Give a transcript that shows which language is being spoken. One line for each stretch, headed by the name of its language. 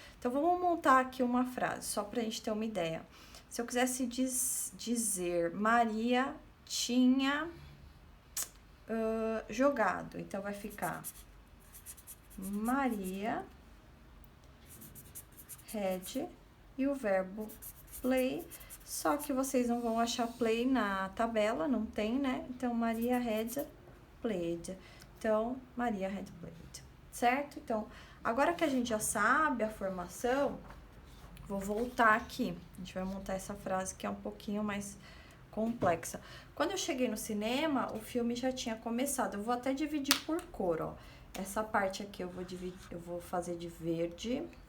Portuguese: Então, vamos montar aqui uma frase, só para a gente ter uma ideia. Se eu quisesse dizer Maria tinha jogado, então vai ficar
English: Maria had
Portuguese: e o verbo play, só que vocês não vão achar play na tabela, não tem, né?
English: Então, Maria had played. Então, Maria had played, certo?
Portuguese: Então, agora que a gente já sabe a formação, vou voltar aqui. A gente vai montar essa frase que é um pouquinho mais complexa. Quando eu cheguei no cinema, o filme já tinha começado. Eu vou até dividir por cor, ó. Essa parte aqui eu vou fazer de verde.